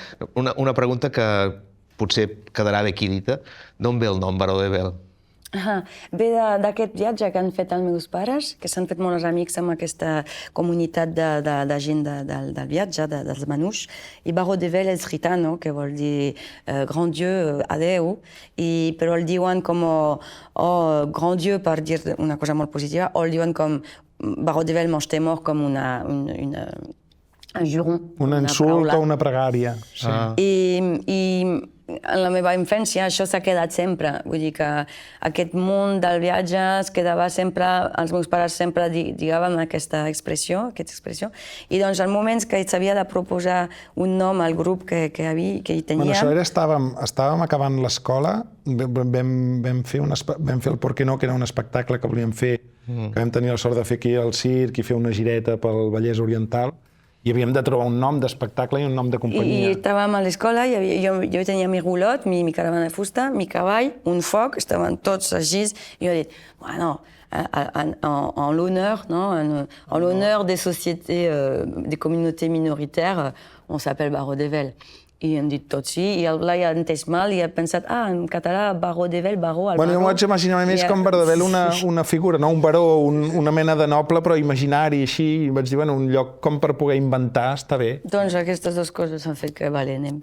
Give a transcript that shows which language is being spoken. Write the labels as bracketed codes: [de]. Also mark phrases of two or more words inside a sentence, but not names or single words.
[ca] Una pregunta que potser quedarà bé aquí dita. D'on ve el nom Baró de Bel? Ve d'aquest viatge que han fet els meus pares, que s'han fet molts amics amb aquesta comunitat de gent del viatge, dels Manouche. I Baró de Bel és gitano, que vol dir [fr] grand dieu, [ca] adeu, però el diuen com [fr] grand dieu [ca] per dir una cosa molt positiva, o el diuen com Baró de Bel [fr] mange tes morts [ca] com un juron. Un insult o una pregària. I en la meva infància això s'ha quedat sempre. Vull dir que aquest món del viatge es quedava sempre, els meus pares sempre lligaven aquesta expressió, i doncs en moments que s'havia de proposar un nom al grup que hi teníem... Bueno, això era, estàvem acabant l'escola, vam fer el Por qué no, que era un espectacle que volíem fer, que vam tenir la sort de fer aquí al circ i fer una gireta pel Vallès Oriental, i havíem de trobar un nom d'espectacle i un nom de companyia. I estàvem a l'escola, jo tenia mi roulotte, mi caravana de fusta, mi cavall, un foc, estaven tots així, i jo he dit, bueno, [fr] en l'honneur, en l'honneur des sociétés, des communautés minoritaires, on s'appelle Baró de Vel. [ca] I hem dit tot sí, i el Blai ha entès mal i ha pensat, en català, Baró de Vel, baró, el baró... Bueno, jo m'ho vaig imaginar més com Baró de Vel, una figura, no un baró, una mena de noble, però imaginari, així, i vaig dir, bueno, un lloc com per poder inventar, està bé. Doncs aquestes dues coses han fet que, vale, anem.